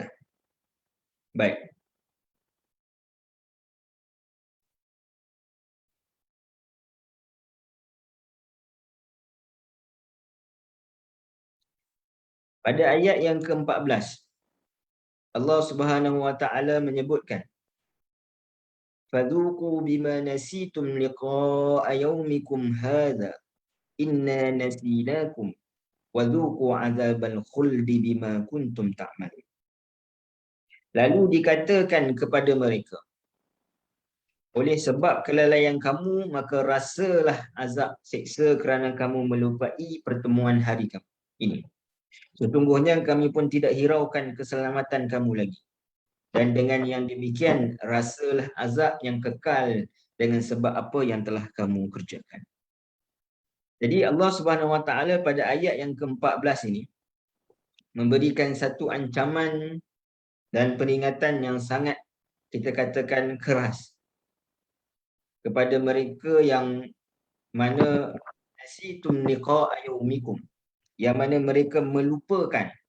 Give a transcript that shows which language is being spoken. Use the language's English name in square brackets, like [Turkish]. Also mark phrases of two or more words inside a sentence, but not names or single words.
[Malay] Baik. Pada ayat yang ke-14 Allah [Arabic] سبحانه وتعالى [Malay] menyebutkan [Arabic] فذوقوا بما نسيتم لقاء يومكم هذا إنا نسيناكم وذوقوا عذاب الخلد بما كنتم تعملون. [Malay] Lalu dikatakan kepada mereka, oleh sebab kelalaian kamu maka rasalah azab seksa kerana kamu melupai pertemuan hari kamu ini. Sesungguhnya kami pun tidak hiraukan keselamatan kamu lagi. Dan dengan yang demikian rasalah azab yang kekal dengan sebab apa yang telah kamu kerjakan. Jadi Allah [Arabic] سبحانه وتعالى [Malay] pada ayat yang ke-14 ini memberikan satu ancaman dan peringatan yang sangat, kita katakan, keras kepada mereka yang mana [Arabic] نسيتم لقاء يومكم, [Malay] yang mana mereka melupakan.